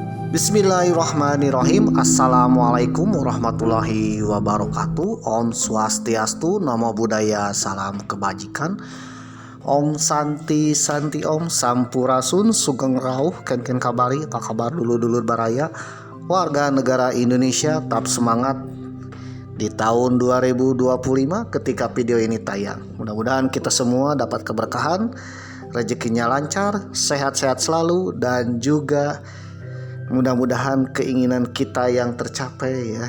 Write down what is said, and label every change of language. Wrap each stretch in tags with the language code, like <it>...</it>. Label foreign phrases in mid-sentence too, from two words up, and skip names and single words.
<ar>بسم الله الرحمن الرحيم. السلام عليكم ورحمة الله وبركاته.</ar> <ban>Om Swastiastu,</ban> <pi>Namo Buddhaya,</pi> <id>salam kebajikan.</id> <ban>Om Santi Santi Om</ban> <id>Sampurasun,</id> <jv>Sugeng Rauh,</jv> <id>ken kabari, apa kabar dulur-dulur baraya, warga negara Indonesia, tetap semangat di tahun 2025 ketika video ini tayang. Mudah-mudahan kita semua dapat keberkahan, rezekinya lancar, sehat-sehat selalu, dan juga mudah-mudahan keinginan kita yang tercapai ya.</id>